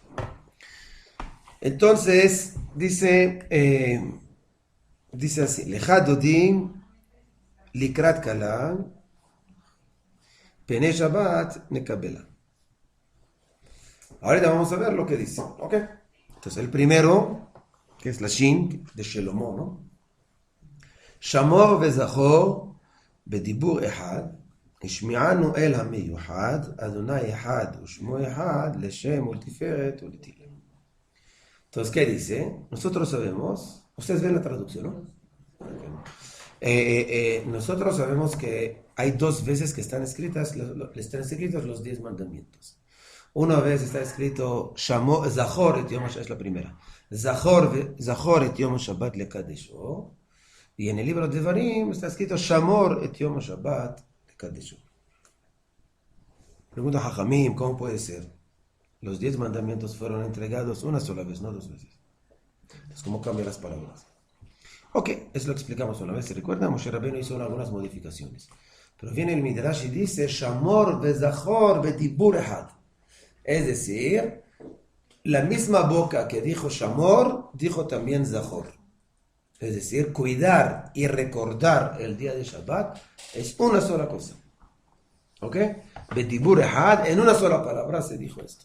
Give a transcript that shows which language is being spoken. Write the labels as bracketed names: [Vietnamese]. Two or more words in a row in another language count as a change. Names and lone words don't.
[Spanish] Entonces, dice así, [Hebrew] לכה דודי לקראת כלה פני שבת נקבלה. [Spanish] Ahorita vamos a ver lo que dice. ¿Ok? Entonces, el primero, que es la Shin de Shelomo, ¿no? [Hebrew] שמור וזכור בדבור אחד השמיענו אל המיוחד, אדני אחד ושמו אחד לשם ולתפארת ולתהילה. [Spanish] Entonces, ¿qué dice? Nosotros sabemos, ustedes ven la traducción, ¿no? Nosotros sabemos que hay dos veces que están escritos los 10 mandamientos. Una vez está escrito [Hebrew] זכור את יום שבת, [Spanish] es la primera. [Hebrew] זכור את יום שבת לקדשו. [Spanish] Y en el libro de Devarim está escrito [Hebrew] שמור את יום שבת לקדשו. [Spanish] Pregunta a Jajamim, ¿cómo puede ser? Los 10 mandamientos fueron entregados una sola vez, no 2 veces. Entonces, ¿cómo cambian las palabras? Ok, eso lo explicamos una vez. ¿Se recuerda? Moshe Rabbeinu hizo algunas modificaciones. Pero viene el Midrash y dice [Hebrew] שמור וזכור בדבור אחד. [Spanish] Es decir, la misma boca que dijo Shamor, dijo también Zachor. Es decir, cuidar y recordar el día de Shabbat es una sola cosa. ¿Ok? [Hebrew] בדבור אחד, [Spanish] en una sola palabra se dijo esto.